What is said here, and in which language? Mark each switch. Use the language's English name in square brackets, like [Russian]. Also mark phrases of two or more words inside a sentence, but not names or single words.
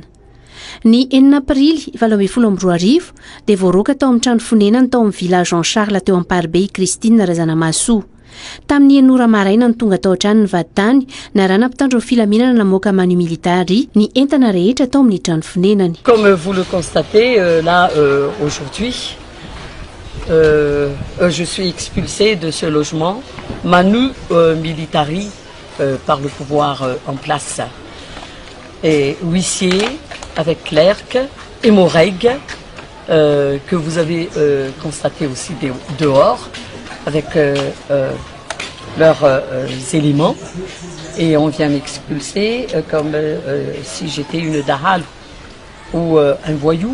[Malagasy] Ny 9 Aprily 2012 dia voaroaka tao amin'ny trano fonenany tao amin'ny village Jean Charles teo Amparibe i Christine Razanamahasoa. Tamin'ny enora maraina ny tonga tao an-trano ny vaditany narana mpitandro ny filaminana namoaka [Latin] manu military [Malagasy] ny entana rehetra tao amin'ny trano fonenany. [French] Comme vous le constatez là aujourd'hui, je suis expulsé de ce logement [Latin] manu militari [French] par le pouvoir en place. Et huissier avec clerc et morègue que vous avez constaté aussi dehors avec leurs éléments, et on vient m'expulser comme si j'étais une dahal ou un voyou.